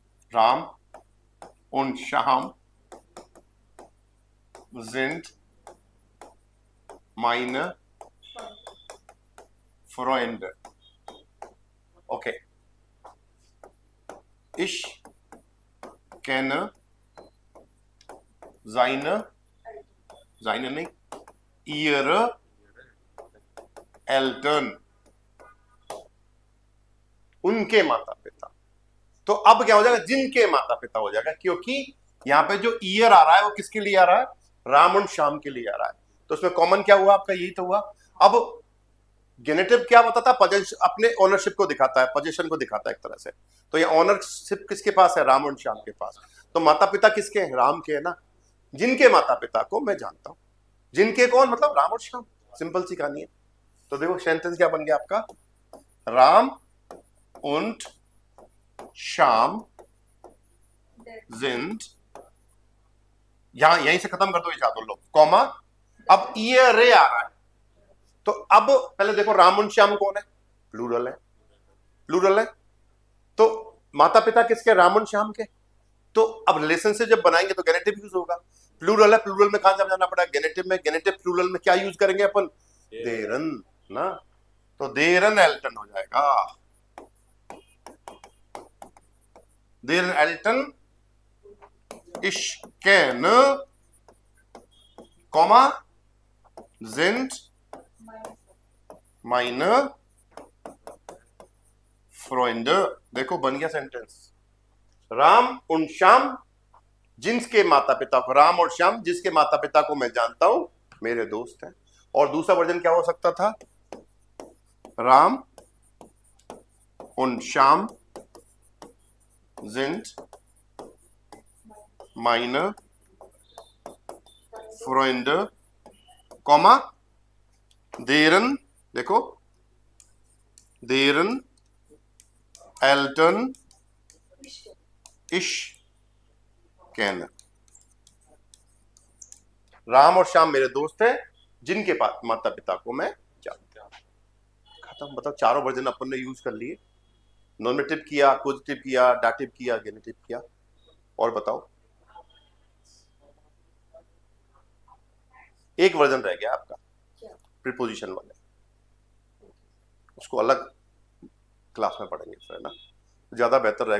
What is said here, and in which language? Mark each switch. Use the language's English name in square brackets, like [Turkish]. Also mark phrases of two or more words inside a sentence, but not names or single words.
[German] राम und Sham sind meine Freunde. Okay. Ich kenne seine nicht, ihre Eltern, [Hindi] उनके माता पिता। तो अब क्या हो जाएगा, जिनके माता पिता हो जाएगा, क्योंकि यहां पे जो ईयर आ रहा है वो किसके लिए आ रहा है, राम और श्याम के लिए आ रहा है। तो उसमें कॉमन क्या हुआ आपका, यही तो हुआ। अब गेनेटिव क्या बताता है, अपने ओनरशिप को दिखाता है, पोजीशन को दिखाता है एक तरह से। तो ये ओनरशिप किसके पास है, राम और श्याम के पास। तो माता पिता किसके हैं, राम के है ना। जिनके माता पिता को मैं जानता हूं, जिनके कौन, मतलब राम और श्याम, सिंपल सी कहानी है। तो देखो सेंटेंस क्या बन गया आपका, राम [German] und Sham sind, [Hindi] यहीं से खत्म कर दो ये चार लोग, कॉमा, अब ये रे आ रहा है। तो अब पहले देखो राम और श्याम कौन है, प्लूरल है, प्लूरल है। तो माता पिता किसके, राम और श्याम के। तो अब रिलेशनशिप जब बनाएंगे तो गेनेटिव यूज होगा। प्लूरल है, प्लूरल में कहां जाना पड़ा, गेनेटिव में। गेनेटिव प्लूरल में क्या यूज करेंगे अपन, देरन ना। तो [German] deren Eltern [Hindi] हो जाएगा, [German] deren Eltern ich kenne, Komma, sind meine Freunde। [Hindi] देखो बन गया सेंटेंस, राम और श्याम जिनके माता पिता को, राम और श्याम जिसके माता पिता को मैं जानता हूं, मेरे दोस्त हैं। और दूसरा वर्जन क्या हो सकता था, [German] राम und Sham sind meine Freunde, Komma, deren, देखो, deren Eltern ich kenne। [Hindi] राम और श्याम मेरे दोस्त हैं जिनके माता पिता को मैं जानता हूं। खत्म। बताओ, चारों वर्जन अपन ने यूज कर लिए, नॉमिनेटिव किया, पॉजिटिव किया, डाटिव किया, गेनेटिव किया। और बताओ, एक वर्जन रह गया आपका, प्रीपोजिशन वाले, उसको अलग क्लास में पढ़ेंगे फिर, है ना, ज्यादा बेहतर रहेगा।